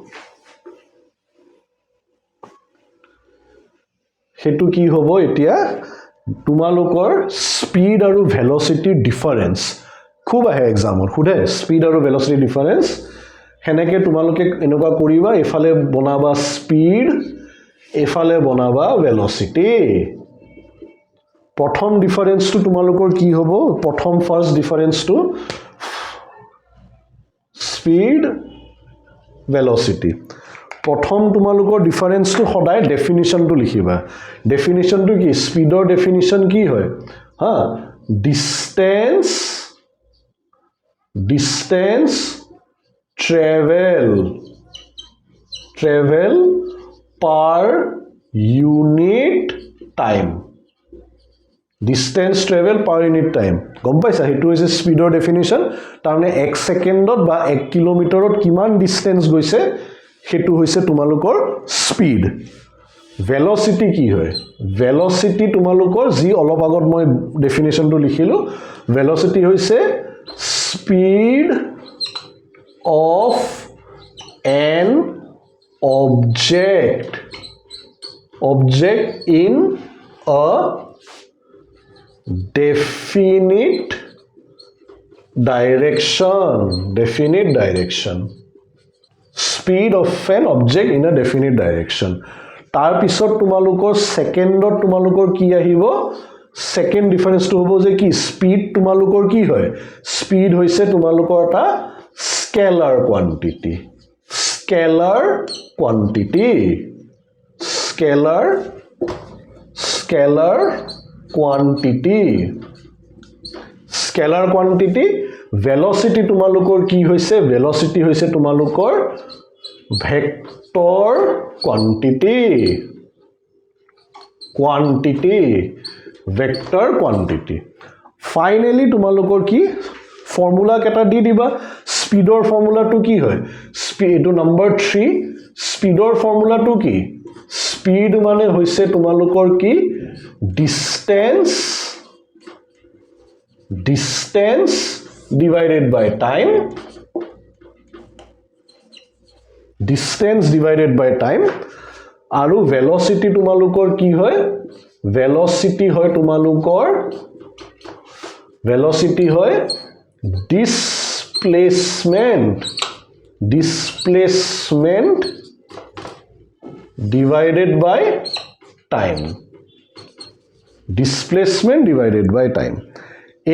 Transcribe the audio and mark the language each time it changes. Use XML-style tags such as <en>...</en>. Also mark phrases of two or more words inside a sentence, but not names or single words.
<as>হেতু কি হ'ব এতিয়া তোমালোকৰ স্পিড আৰু ভেলোসিটি ডিফাৰেন্স খুব আহে এক্সামত খুদে স্পিড আৰু ভেলোসিটি ডিফাৰেন্স হেনেকে তোমালোকে এনেকুৱা কৰিবা এফালে বনাবা স্পিড এফালে বনাবা ভেলোসিটি প্ৰথম ডিফাৰেন্সটো তোমালোকৰ কি হ'ব প্ৰথম</as> <en>first difference speed velocity</en> <as>প্ৰথম তোমালোকৰ ডিফাৰেন্সটো সদায় ডেফিনিশনটো লিখিবা ডেফিনিশনটো কি স্পিডৰ ডেফিনিশন কি হয় হা</as> <en>distance travel per unit time distance travel per unit time গম</en> <as>পাইছা হেতু হৈছে স্পিডৰ ডেফিনিশন তাৰমানে 1 সেকেন্ডত বা 1 কিলোমিটাৰত কিমান ডিসটেন্স গৈছে হেতু হৈছে তোমালোকৰ স্পিড velocity কি হয় velocity তোমালোকৰ যি অলপ আগত মই ডেফিনিশনটো লিখিলো velocity হৈছে</as> <en>speed of an object in a definite direction speed of an object in a definite direction</en> <as>তাৰ পিছত তোমালোকৰ সেকেন্ডত তোমালোকৰ কি আহিব সেকেন্ড ডিফাৰেন্সটো হ'ব যে কি স্পিড তোমালোকৰ কি হয় স্পিড হৈছে তোমালোকৰ এটা</as> <en>scalar quantity</en> <as>স্কেলাৰ কোয়ান্টিটি velocity তোমালোকৰ কি হৈছে velocity হৈছে তোমালোকৰ vector</as> <en>quantity finally</en> <as>তোমালোকৰ কি ফৰ্মুলা কেটা দি দিবা স্পিডৰ ফৰ্মুলাটো কি হয় স্পিড নম্বৰ 3 স্পিডৰ ফৰ্মুলাটো কি স্পিড মানে হৈছে তোমালোকৰ কি</as> <en>distance divided by time</en> <as>আৰু velocity তোমালোকৰ কি হয় velocity হয় তোমালোকৰ</as> <en>displacement divided by time</en> <as>এই</as>